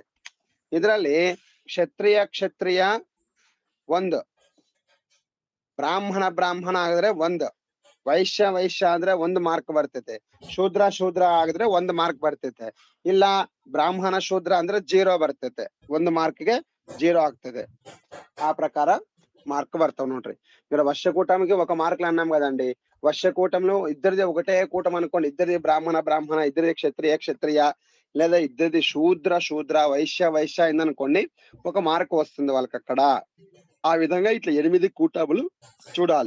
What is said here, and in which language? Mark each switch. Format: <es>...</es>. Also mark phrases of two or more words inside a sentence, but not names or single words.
<kn>ಇದ್ರಲ್ಲಿ ಕ್ಷತ್ರಿಯ 1, ಬ್ರಾಹ್ಮಣ ಆಗಿದ್ರೆ 1, ವೈಶ್ಯ ಆದ್ರೆ 1 ಮಾರ್ಕ್ ಬರ್ತೈತೆ, ಶೂದ್ರ ಆಗಿದ್ರೆ 1 ಮಾರ್ಕ್ ಬರ್ತೈತೆ. ಇಲ್ಲ ಬ್ರಾಹ್ಮಣ ಶೂದ್ರ ಅಂದ್ರೆ 0 ಬರ್ತೈತೆ, 1 ಮಾರ್ಕ್ಗೆ 0 ಆಗ್ತದೆ. ಆ ಪ್ರಕಾರ ಮಾರ್ಕ್ ಬರ್ತಾವ ನೋಡ್ರಿ.</kn> <te>ఇక్కడ వర్షకూటమికి 1 మార్కులు అన్నాం కదండి. వర్షకూటంలో ఇద్దరిది ఒకటే కూటం అనుకోండి, ఇద్దరిది బ్రాహ్మణ, ఇద్దరిది క్షత్రియ, లేదా ఇద్దరిది శూద్ర, వైశ్య అయిందనుకోండి, 1 మార్క్ వస్తుంది వాళ్ళకి అక్కడ. ఆ విధంగా ఇట్లా 8 కూటములు చూడాలి.</te>